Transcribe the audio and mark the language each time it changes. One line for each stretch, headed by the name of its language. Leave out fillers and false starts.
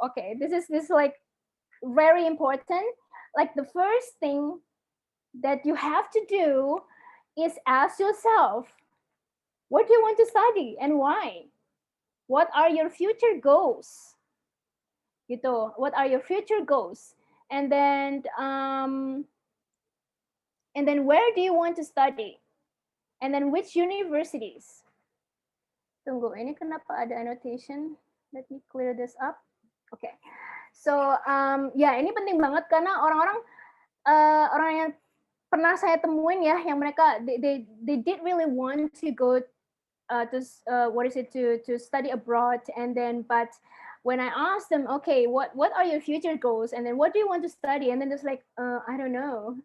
English: Okay, this is like very important. Like the first thing that you have to do is ask yourself, what do you want to study and why? What are your future goals? Gitu. What are your future goals? And then where do you want to study? And then which universities?
Indonesian: Tunggu, ini kenapa ada annotation?
English: Let me clear this up. Okay. So,
Indonesian: ini penting banget karena orang yang pernah saya temuin ya, yang mereka
English: they did really want to go to study abroad, and then but when I asked them, okay, what are your future goals, and then what do you want to study, and then it's like I don't know.